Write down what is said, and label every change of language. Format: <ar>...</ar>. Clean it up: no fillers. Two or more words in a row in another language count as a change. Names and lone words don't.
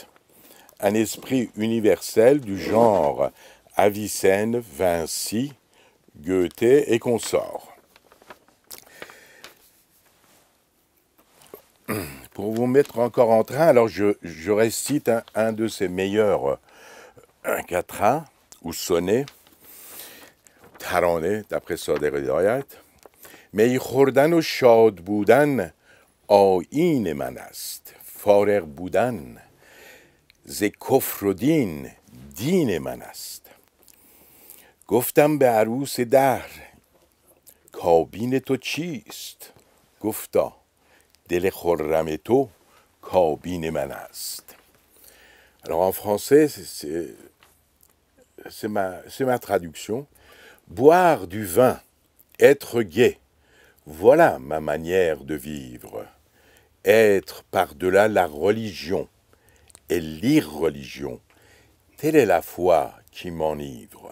<fr>Un esprit universel du genre Avicenne, Vinci, Goethe et consorts. Pour vous mettre encore en train, alors je récite un de ses meilleurs quatrains ou sonnets, ترانه d'après صادق هدایت.</fr> <fa>می خوردن و شاد بودن آیین من است، فارغ بودن ز کفر و دین دین من است. گفتم به عروس دهر کابین تو چیست؟ گفتا دل خرم تو کابین من است.</fa> <fr>Alors en français, c'est ma traduction. Boire du vin, être gai, voilà ma manière de vivre. Être par-delà la religion et l'irreligion, telle est la foi qui m'enivre.</fr>